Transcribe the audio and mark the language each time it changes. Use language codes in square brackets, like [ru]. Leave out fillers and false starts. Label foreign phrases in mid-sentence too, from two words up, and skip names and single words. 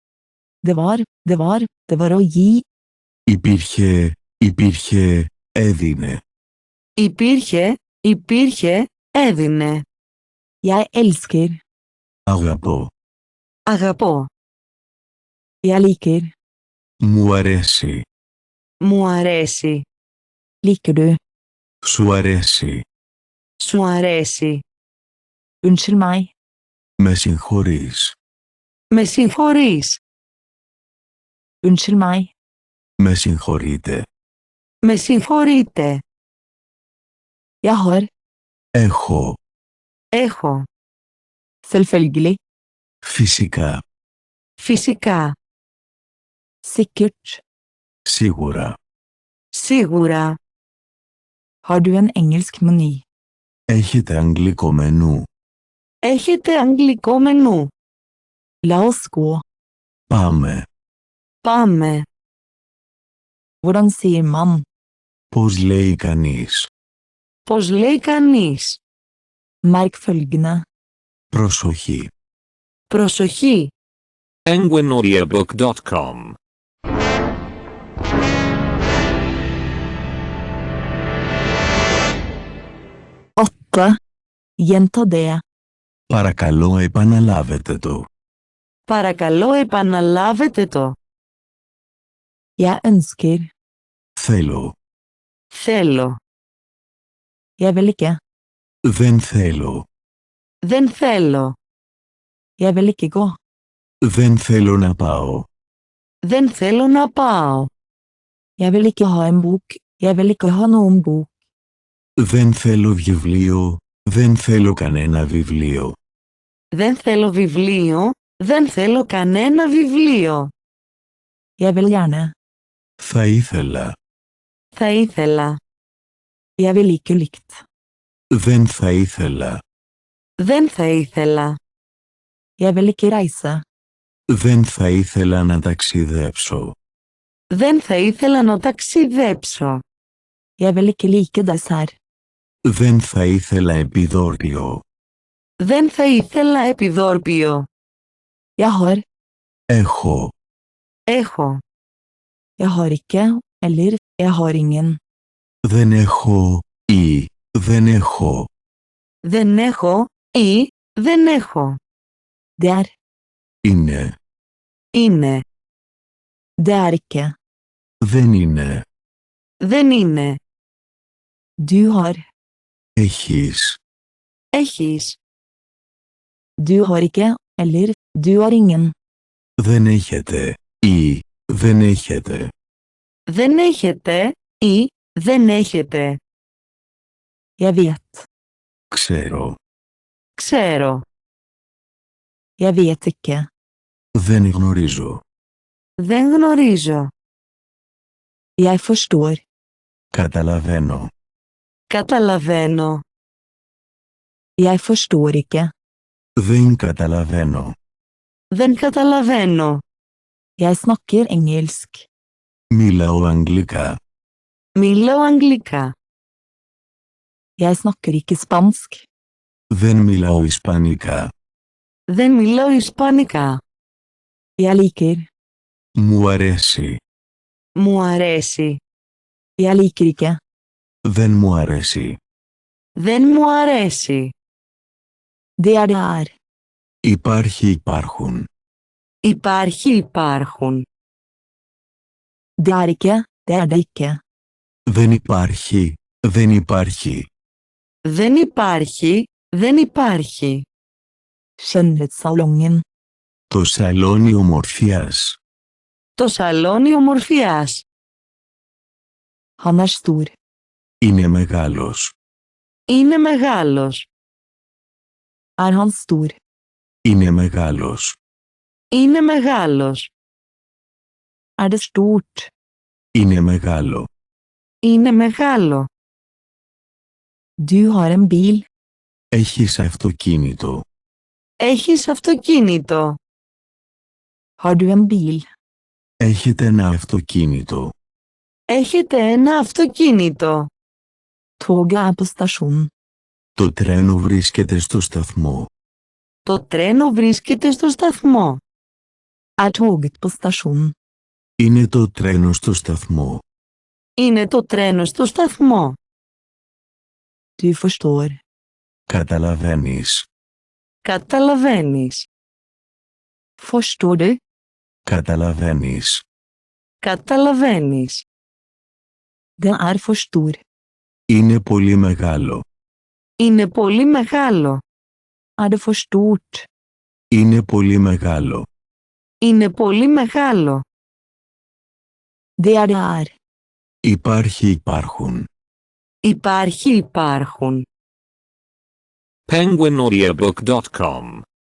[no] Det var å gi. [el] Υπήρχε. Υπήρχε. Έδινε. Υπήρχε. Υπήρχε. Έδινε. [no] Jeg elsker. [el] Αγαπώ. Αγαπώ. [no] Jeg liker. [el] Μου αρέσει. Μου αρέσει. [no] Liker du? [el] Σου αρέσει. Σου αρέσει. [no] Unnskyld meg. [el] Με συγχωρείς. Με συγχωρείς. [no] Unnskyld meg. [el] Με συγχωρείτε. Με συγχωρείτε. [no] Jeg har. [el] Έχω. Έχω. [no] Selvfølgelig. [el] Φυσικά. Φυσικά. [no] Sikkert. [el] Σίγουρα. Σίγουρα. [no] Har du en engelsk meny? [el] Έχετε αγγλικό μενού. Έχετε αγγλικό μενού. [no] La oss gå. [el] Πάμε. Πάμε. [no] Hvordan sier man? [el] Πώς λέει κανείς. Πώς λέει κανείς. [no] Merk følgende. [el] Προσοχή. Προσοχή. penguinaudiobook.com [no] Gjenta det. [el] Παρακαλώ επαναλάβετε το. Παρακαλώ επαναλάβετε το. [no] Jeg ønsker. [el] Θέλω. Θέλω. [no] Jeg vil ikke. [el] Δεν θέλω. Δεν θέλω. [no] Jeg vil ikke gå. [el] Δεν θέλω να πάω. Δεν θέλω να πάω. [no] Jeg vil ikke ha en bok. Jeg vil ikke ha noen bok. [el] Δεν θέλω βιβλίο. Δεν θέλω κανένα βιβλίο. Δεν θέλω βιβλίο. Δεν θέλω κανένα βιβλίο. [no] Jeg vil gjerne. [el] Θα ήθελα. Θα ήθελα. [no] Jeg vil ikke likt. [el] Δεν θα ήθελα. Δεν θα ήθελα. [no] Jeg vil ikke reise. [el] Δεν θα ήθελα να ταξιδέψω. Δεν θα ήθελα να ταξιδέψω. [no] Jeg vil ikke like dessert. [el] Δεν θα ήθελα επιδόρπιο. Δεν θα ήθελα επιδόρπιο. [no] Jeg har. [el] Έχω. Έχω. [no] Jeg har ikke, eller, jeg har ingen. [el] Δεν έχω ή δεν έχω. Δεν έχω ή δεν έχω. [no] Det er. [el] Είναι. Είναι. [no] Det er ikke. [el] Δεν είναι. Δεν είναι. [no] Du har. [el] Έχεις. Έχεις. [no] Du har ikke, eller, du har ingen. [el] Δεν έχετε ή δεν έχετε. Δεν έχετε ή δεν έχετε. [no] Jeg vet. [el] Ξέρω. Ξέρω. [no] Jeg vet ikke. [el] Δεν γνωρίζω. Δεν γνωρίζω. [no] Jeg forstår. [el] Καταλαβαίνω. Καταλαβαίνω. [no] Jeg forstår ikke. [el] Δεν καταλαβαίνω. Δεν καταλαβαίνω. [no] Jeg snakker engelsk. [el] Μιλάω αγγλικά. Μιλάω αγγλικά. [no] Jeg snakker ikke spansk. [el] Δεν μιλάω ισπανικά. Δεν μιλάω ισπανικά. [no] Jeg liker. [el] Μου αρέσει. Μου αρέσει. [no] Jeg liker ikke. [el] Δεν μου αρέσει. Δεν μου αρέσει. [no] Det er. [el] Υπάρχουν. Υπάρχουν. [no] Det er ikke, det ikke. [el] Δεν υπάρχει. Δεν υπάρχει. [no] Skjønnhetssalongen. [el] Το σαλόνι ομορφιάς. Το σαλόνι ομορφιάς. [no] Han er stor. [el] Είναι μεγάλος. Είναι μεγάλος. [no] Er han stor? [el] Είναι μεγάλος. Είναι μεγάλος. [no] Er det stort? [el] Είναι μεγάλο. Είναι μεγάλο. [no] Du har en bil. [el] Έχεις αυτοκίνητο. Έχεις αυτοκίνητο. [no] Har du en bil? [el] Έχετε ένα αυτοκίνητο. Έχετε ένα αυτοκίνητο. [no] Toget er på stasjon. [el] Το τρένο βρίσκεται στο σταθμό. Το τρένο βρίσκεται στο σταθμό. [no] Er toget på stasjon? [el] Είναι το τρένο στο σταθμό. Είναι το τρένο στο σταθμό. [no] Du forstår. [el] Καταλαβαίνεις. Καταλαβαίνεις. [no] Forstår du? [el] Καταλαβαίνεις. Καταλαβαίνεις. [no] Det er for stor. [el] Είναι πολύ μεγάλο. Είναι πολύ μεγάλο. [no] Er det for stort? [el] Είναι πολύ μεγάλο. Είναι πολύ μεγάλο. [no] Det er. [el] Υπάρχουν. Υπάρχουν. penguinaudiobook.com